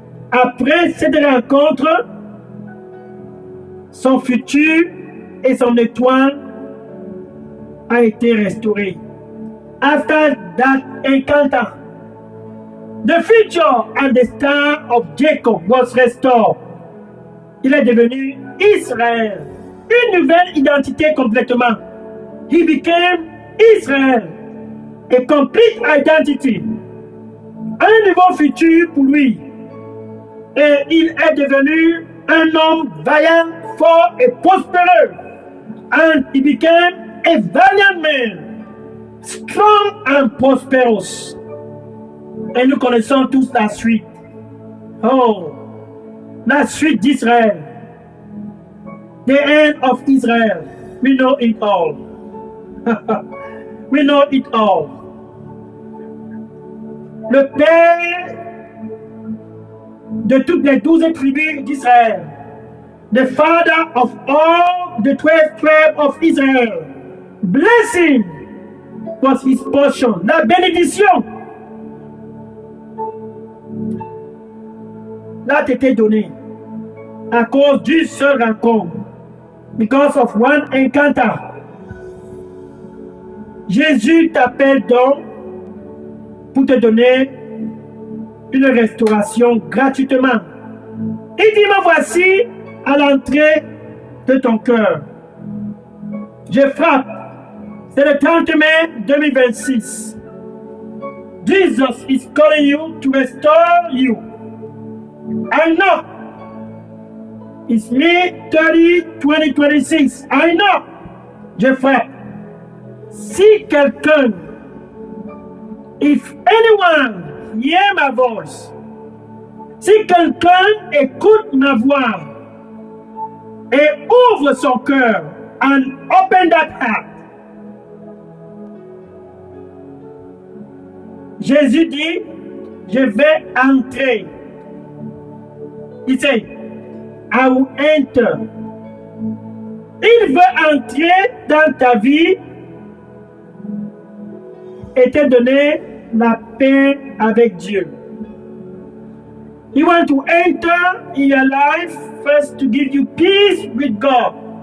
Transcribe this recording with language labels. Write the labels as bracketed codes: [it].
[fr] Après cette rencontre, son futur et son étoile a été restauré. [en] After that encounter, the future and the star of Jacob was restored. [fr] Il est devenu Israël. Une nouvelle identité complètement. [en] He became Israel. A complete identity. [fr] Un nouveau futur pour lui. Et il est devenu un homme vaillant, fort et prospéreux. [en] And he became a valiant man. Strong and prosperous. [fr] Et nous connaissons tous la suite. Oh, la suite d'Israël. [en] The end of Israel. We know it all. We know it all. [fr] Le père de toutes les 12 tribus d'Israël. [en] The father of all the 12 tribes of Israel. Blessing was his portion. [fr] La bénédiction l'a été donnée à cause d'une seule rencontre. [en] Because of one encounter. [fr] Jésus t'appelle donc pour te donner une restauration gratuitement. Il dit, me voici à l'entrée de ton cœur. Je frappe. C'est le 30 mai 2026. [en] Jesus is calling you to restore you. I know. It's May 30, 2026. I know. [fr] Je frappe. Si quelqu'un, [en] if anyone hear my voice, [fr] si quelqu'un écoute ma voix et ouvre son cœur, [en] and open that heart, [fr] Jésus dit, je vais entrer. Il dit, [en] I will enter. [fr] Il veut entrer dans ta vie et te donner la paix avec Dieu. [en] He wants to enter in your life first to give you peace with God.